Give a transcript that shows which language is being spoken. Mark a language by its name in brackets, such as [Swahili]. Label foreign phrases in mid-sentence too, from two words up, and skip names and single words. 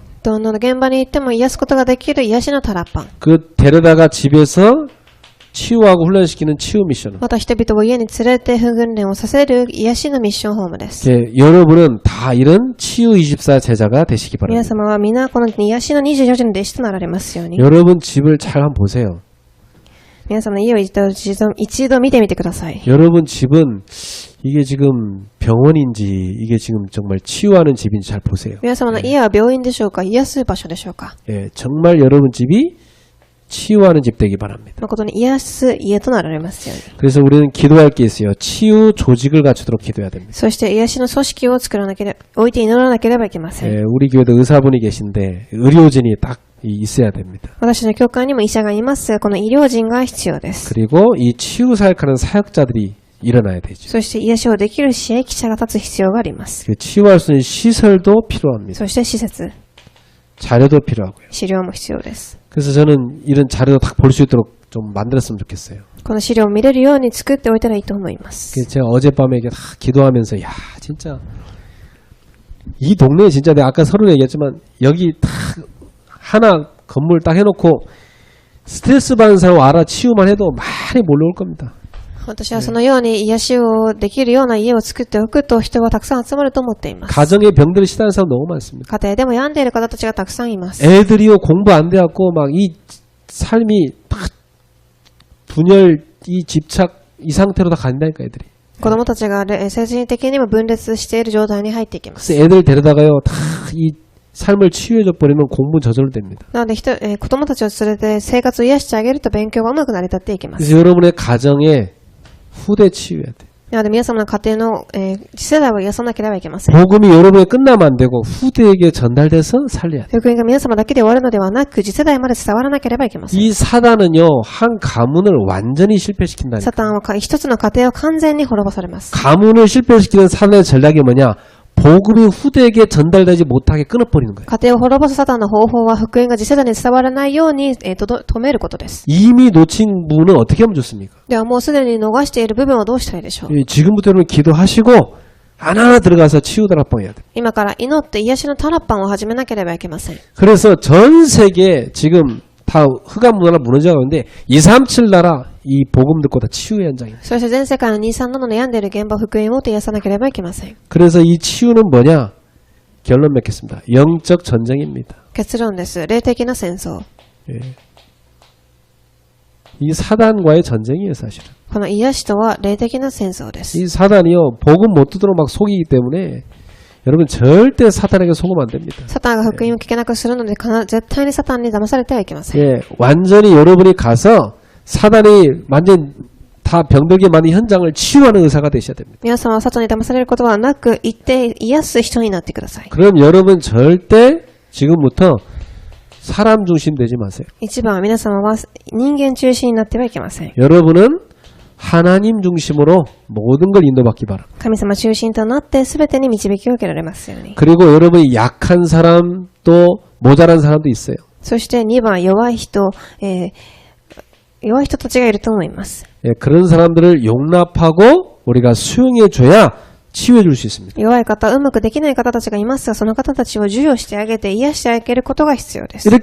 [Japanese] どんな現場に行っても癒すことができる癒しのタラッパン。 [Korean] 그 데려다가 집에서 치유하고 훈련시키는 치유 미션. [Japanese] また人々を家に連れて訓練をさせる癒しのミッションホームです。 [Korean] 여러분은 다 이런 치유 24 제자가 되시기 [Japanese] 皆 [Korean] 바랍니다. [Japanese] 様は皆この癒しの24時の弟子となられますように。 [Korean] 여러분 집을 잘 한번 보세요. [Japanese] 皆様の家を一度見てみてください。 [Korean] 여러분 집은 이게 지금 병원인지 이게 지금 정말 치유하는 집인지 잘 보세요. [Japanese] 皆様の家は病院でしょうか、癒す場所でしょうか。 [Korean] 정말 여러분 집이 치유하는 집 되기 바랍니다. [Japanese] 誠に癒す家となられますように。 [Korean] 그래서 우리는 기도할 게 있어요. 치유 조직을 갖추도록 기도해야 됩니다. [Japanese] そして癒しの組織を作らなければ、置いて祈らなければいけません。 [Korean] 우리 교회도 의사분이 계신데 의료진이 딱 있어야 됩니다. [Japanese] 私の教会にも医者がいますが、この医療人が必要です。 [Korean] 그리고 이 치유 사역하는 사역자들이 일어나야 되죠. [Japanese] そして癒しをできる支援記者が立つ必要があります。 [Korean] 그 치유할 수 있는 시설도 필요합니다. [Japanese] そして施設、 [Korean] 자료도 필요하고요. [Japanese] 資料も必要です。 [Korean] 그래서 저는 이런 자료도 딱 볼 수 있도록 좀 만들었으면 좋겠어요. [Japanese] この資料を見れるように作っておいたらいいと思います。 [Korean] 그래서 제가 어젯밤에 이게 다 기도하면서 야 진짜 이 동네에 진짜 내가 아까 서로 얘기했지만 여기 딱 하나 건물 딱 해놓고 스트레스 받는 사람 와라 치유만 해도 많이 몰려올 겁니다. [Japanese] 私はそのように癒しをできるような家を作っておくと人はたくさん集まると思っています。 [Korean] 가정의 병들을 시달리는 사람 너무 많습니다. [Japanese] 家庭でも病んでいる方たちがたくさんいます。 [Korean] 애들이요 공부 안 돼갖고 막 이 삶이 막 분열 이 집착 이 상태로 다 간다니까 애들이. [Japanese] 子供たちが精神的にも分裂している状態に入っていきます。 [Korean] 그래서 애들 데려다가요 다 이 삶을 치유해줘 버리면 공부 저절로 됩니다. [Japanese] なので子供たちを連れて生活を癒してあげると勉強がうまく成り立っていきます。 [Korean] 그래서 여러분의 가정에 후대 치유해야 돼. [Japanese] なので皆様の家庭の次世代を癒さなければいけません。 [Korean] 복음이 여러분에 끝나면 안 되고 후대에게 전달돼서 살려야 돼. [Japanese] 福音が皆様だけで終わるのではなく次世代まで伝わらなければいけません。 [Korean] 이 사단은요 한 가문을 완전히 실패시킨다니까. [Japanese] サタンは一つの家庭を完全に滅ぼされます。 [Korean] 가문을 실패시키는 사단의 전략이 뭐냐? 복음이 후대에게 전달되지 못하게 끊어버리는 거예요. [Japanese] 家庭を滅ぼすサタンの方法は福音が次世代に伝わらないように止めることです。 [Korean] 이미 놓친 부분은 어떻게 하면 좋습니까? [Japanese] ではもうすでに逃している部分はどうしたらいいでしょう。 [Korean] 지금부터 여러분 기도하시고 하나하나 들어가서 치유다락방 해야 돼. [Japanese] 今から祈って癒しのタラッパンを始めなければいけません。 [Korean] 그래서 전 세계 지금 다 흑암 문화가 무너져가고 있는데 237 나라 이 복음 듣고 다 치유의 현장입니다. [Japanese] そして全世界の237の悩んでいる現場福音を癒さなければいけません。 [Korean] 그래서 이 치유는 뭐냐? 결론 맺겠습니다. 영적 전쟁입니다. [Japanese] 結論です。霊的な戦争。 [Korean] 예. 이 사단과의 전쟁이에요, 사실은. [Japanese] この癒しとは霊的な戦争です。 [Korean] 이 사단이요, 복음 못 듣도록 막 속이기 때문에 여러분 절대 사단에게 속으면 안 됩니다. [Japanese] サタンが福音を聞けなくするので絶対にサタンに騙されてはいけません。 [Korean] 예, 완전히 여러분이 가서 사단이 완전 다 병들게 만든 현장을 치유하는 의사가 되셔야 됩니다. [Japanese] 皆様はサタンに騙されることはなく一定癒す人になってください。 [Korean] 그럼 여러분 절대 지금부터 사람 중심 되지 마세요. [Japanese] 一番は皆様は人間中心になってはいけません。 [Korean] 여러분은 하나님 중심으로 모든 걸 인도받기 바랍니다. [Japanese] 神様中心となって全てに導きを受けられますように。 [Korean] 그리고 여러분이 약한 사람 또 모자란 사람도 있어요. [Japanese] そして2番弱い人たちがいると思います。 [Korean] 예, 그런 사람들을 용납하고 우리가 수용해 줘야 치유해 줄 수 있습니다. [Japanese] 弱い方、うまくできない方たちがいますが、その方たちを授与してあげて癒してあげることが必要です。